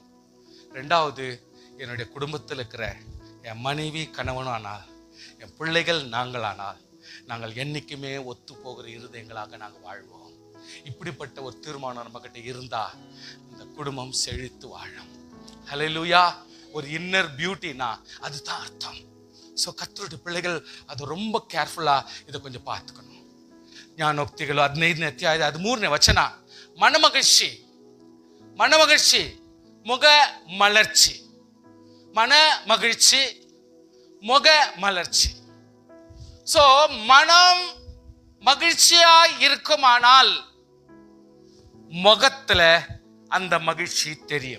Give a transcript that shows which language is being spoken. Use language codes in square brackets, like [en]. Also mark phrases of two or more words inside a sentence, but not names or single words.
[ta] ரெண்டாவது என்னுடைய குடும்பத்தில் இருக்கிற என் மனைவி கணவனும் ஆனால், என் பிள்ளைகள் நாங்களானால், நாங்கள் என்னைக்குமே ஒத்து போகிற இருதயங்களாக நாங்கள் வாழ்வோம். இப்படிப்பட்ட ஒரு தீர்மானம் நம்ம கிட்ட இருந்தா இந்த குடும்பம் செழித்து வாழும். ஹல்லேலூயா. ஒரு [en] inner beautyனா [ta] அதுதான் அர்த்தம். ஸோ கர்த்தருடைய பிள்ளைகள் அது ரொம்ப கேர்ஃபுல்லா இதை கொஞ்சம் பார்த்துக்கணும். [kn] ಜ್ಞಾನೋಕ್ತಿಗಳು 15ನೇ ಅಧ್ಯಾಯ 13ನೇ ವಚನ. [ta] ಮನಮಗಿழ்ச்சி முக மலர்ச்சி. மன மகிழ்ச்சி, முக மலர்ச்சி. சோ மனம் மகிழ்ச்சியாய் இருக்குமானால் முகத்துல அந்த மகிழ்ச்சி தெரியும்.